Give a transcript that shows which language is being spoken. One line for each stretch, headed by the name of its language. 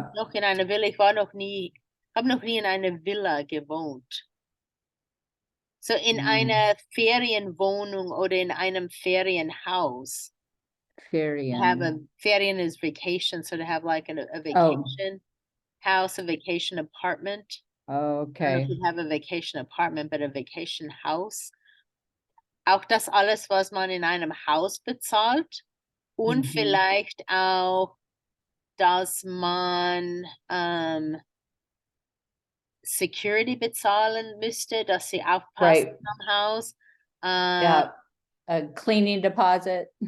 German: gibt's noch in einer Villa? Ich habe noch nie in einer Villa gewohnt. So in einer Ferienwohnung oder in einem Ferienhaus.
English: Have a Ferien is vacation, so to have like a vacation house, a vacation apartment. I don't know Okay. if you have a vacation apartment, but a vacation house.
German: Auch das alles, was man in einem Haus bezahlt. Und Mhm. vielleicht auch, dass man Security bezahlen müsste, dass sie aufpassen
English: Right.
German: am Haus.
English: Yeah. A cleaning deposit.